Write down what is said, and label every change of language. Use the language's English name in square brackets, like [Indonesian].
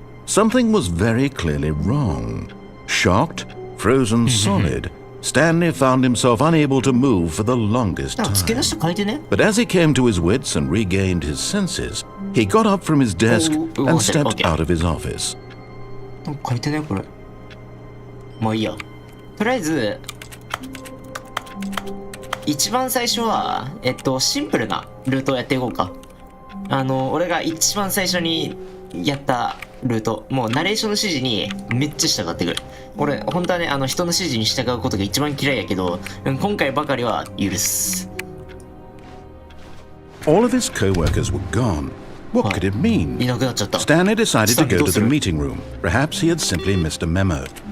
[English] Something was very clearly wrong. Shocked, frozen solid, Stanley found himself unable to move for the longest time. But as he came to his wits and regained his senses, he got up from his desk and stepped out of his office. [Japanese] 書いてねこれ。もういいや。とりあえず一番最初はシンプルなルートをやっていこうか。俺が一番最初にやったルート、もうナレーションの指示にめっちゃ従ってくる。俺本当はね人の指示に従うことが一番嫌いやけど、今回ばかりは許す。 [English] All of his co-workers were gone. What could it mean? Stanley decided to go to the meeting room. Perhaps he had simply missed a memo.